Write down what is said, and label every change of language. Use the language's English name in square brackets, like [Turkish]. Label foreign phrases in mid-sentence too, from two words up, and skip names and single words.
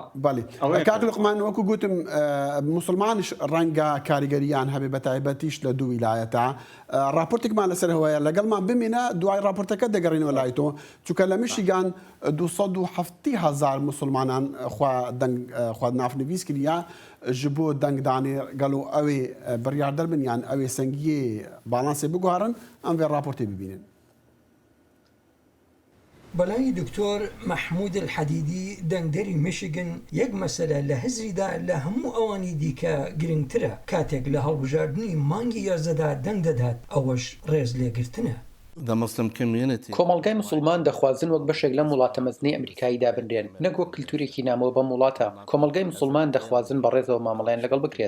[Central Kurdish] کاک لوقمان وەکو گوتم موسڵمانش ڕەنگە کاریگەریان هەبێ بە تایبەتیش لە دوو ویلایەتە راپۆرتێکمان لەسەر هەوەیە لەگەڵمان بمێنە دوای راپۆرتەکە دەگەڕینەوە لای تۆ چونکە لە میشیگان 270,000 موسڵمانان خوا نافنویس کردیا [Kurdish] ji bo dengdanê gelo ew ê biryar derbin yan ew ê sengiyê balansê biguharin em vê raportê bibînin. [Central Kurdish] بەلای دکتۆر مەحمود الحەدیدی دەنگدەری میشیگن یەک مەسەلە لە هزریدا لە هەموو ئەوانی دیکە گرنگترە کاتێک لە هەڵبژاردننی مانگی یازدەدا دەنگ دەدات ئەوەش ڕێز لێگرتنە. کۆمەڵگای مسلمان دەخوازن وەک بەشێک لە وڵاتە مەزنی ئەمریکایی دابنرێن نەک وەک کللتورێکی نامەوە بەم وڵاتە کۆمەڵگای مسلمان دەخوازن بە ڕێزەوە مامەڵیان لەگەڵ بکرێت.